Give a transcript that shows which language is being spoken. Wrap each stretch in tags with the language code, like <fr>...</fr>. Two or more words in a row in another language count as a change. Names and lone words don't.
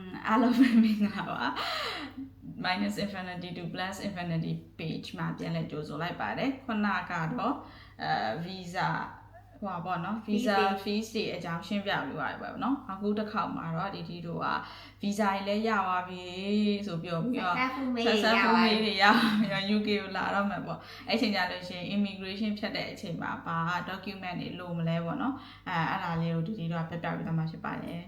<my>အားလုံးပဲမင်္ဂလာပါ minus infinity to plus infinity page မှာပြန်လဲကြိုဆိုလိုက်ပါတယ်ခုနကတော့visa ဟိုပါပေါ့နော်</my> <en>visa fees</en> <my>တွေအကြောင်းရှင်းပြပြီးသွားပြီပေါ့နော်အခုတစ်ခေါက်မှာတော့ဒီတို့က visa တွေလည်းရသွားပြီဆိုပြောပြီးတော့ successful တွေရပြီးတော့ UK ကိုလာတော့မှာပေါ့အဲ့ချိန်ကြလို့ရှိရင် immigration ဖြတ်တဲ့အချိန်မှာဘာ document တွေလိုမလဲပေါ့နော်အဲ့ဒါလေးကိုဒီတို့ကပြပြပြီးသားမှဖြစ်ပါတယ်</my>